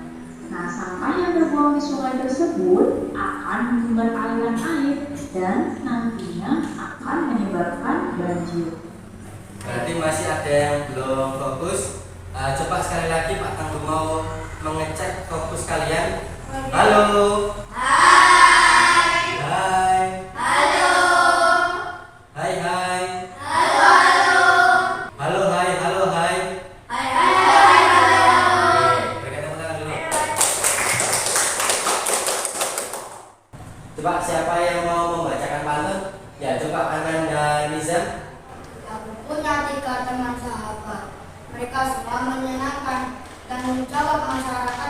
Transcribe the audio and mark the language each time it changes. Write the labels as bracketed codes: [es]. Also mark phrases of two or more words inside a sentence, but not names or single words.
[id] Nah, sampah yang terbuang di sungai tersebut akan menyumbat aliran air dan nantinya akan menyebabkan banjir. Berarti masih ada yang belum fokus. Coba sekali lagi Pak Tangguh mau mengecek fokus kalian. Halo. Hai. Hai. Halo. Hai hai. Halo, halo. Halo hai, halo hai. Hai, hai, hai, halo. Oke, berikan tepuk tangan dulu. Coba siapa yang mau membacakan pantun? Ya, coba Ananda Nizam. Aku punya 3 teman sahabat. Mereka semua menyenangkan dan menjawab masyarakat.